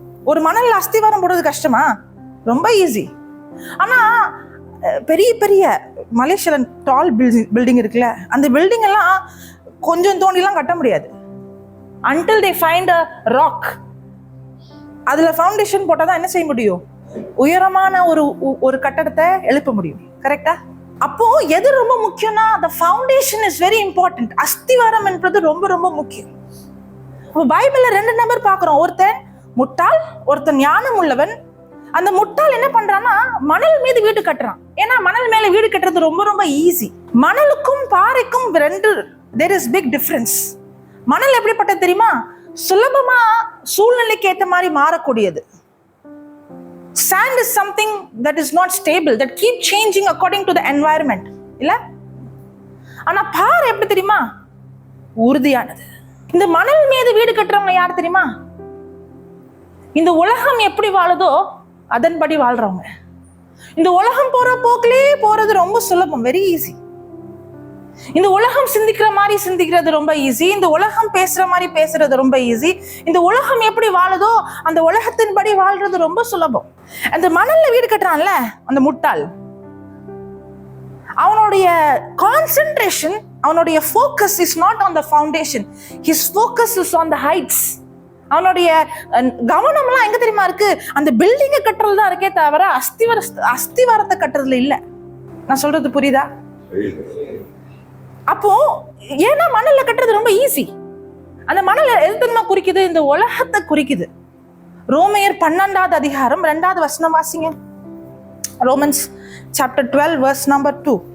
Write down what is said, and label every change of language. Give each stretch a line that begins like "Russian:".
Tamil: ஒரு மணல்ல அஸ்திவாரம் போடுறது கஷ்டமா? ரொம்ப ஈஸி. ஆனா பெரிய பெரிய மலேசியால டால் பில்டிங் இருக்குல்ல, அந்த பில்டிங் எல்லாம் கொஞ்சம் தோண்டிலாம் கட்ட முடியாது.
English: until they find a rock,
Tamil: அதுல ஃபவுண்டேஷன் போட்டாதான் என்ன செய்ய முடியும், உயரமான ஒரு கட்டடத்தை எழுப்ப முடியும். கரெக்டா? அப்போ எது ரொம்ப முக்கியம்னா,
English: the foundation is very important.
Tamil: அஸ்திவாரம் என்பது ரொம்ப ரொம்ப முக்கியம். பைபிள்ல 2 நபர் பார்க்கிறோம், ஒருத்தன் முட்டாள், ஒருத்தன் ஞானம் உள்ளவன். அந்த முட்டாள் என்ன பண்றான்னா, மணல் மீது வீடு கட்டுறான். ஏன்னா மணல் மேல வீடு கட்டுறது ரொம்ப ரொம்ப easy. மணலுக்கும் பாறைக்கும்
English: there is big difference.
Tamil: மணல் எப்படிப்பட்டது தெரியுமா, சுலபமா சூழ்நிலைக்கு ஏற்ற மாதிரி மாறக்கூடியது.
English: Sand is something that is not stable, that keep changing according to the environment இல்ல.
Tamil: ஆனா பாறை எப்படி தெரியுமா, உறுதியானது. இந்த மணல் மீது வீடு கட்டுறவங்க யார் தெரியுமா, இந்த உலகம் எப்படி வாழுதோ அதன்படி வாழ்றவங்க. இந்த உலகம் போற போக்கிலே போறது ரொம்ப சுலபம், வெரி ஈஸி. இந்த உலகம் சிந்திக்கிற மாதிரி சிந்திக்கிறது ரொம்ப ஈஸி. இந்த உலகம் பேசுற மாதிரி பேசுறது ரொம்ப ஈஸி. இந்த உலகம் எப்படி வாழுதோ அந்த உலகத்தின்படி வாழ்றது ரொம்ப சுலபம். அந்த மணல்ல வீடு கட்டுறான்ல அந்த முட்டாள், அவனுடைய கான்சென்ட்ரேஷன், அவனுடைய
English: Focus is not on the foundation, his focus is on the heights.
Tamil: அவனுடைய கவனம் எல்லாம் எங்க தெரியுமா இருக்கு, அந்த பில்டிங்கை கட்டுறது தான் இருக்கே தவிர அஸ்திவாரத்தை கட்டுறதுல இல்ல. நான் சொல்றது புரியுதா? அப்போ ஏன்னா மணல்ல கட்டுறது ரொம்ப ஈஸி. அந்த மணல் எது தெரியுமா குறிக்குது, இந்த உலகத்தை குறிக்குது. ரோமையர் 12வது அதிகாரம் 2வது வசனம் வாசிங்க.
English: Romans chapter 12 verse number 2.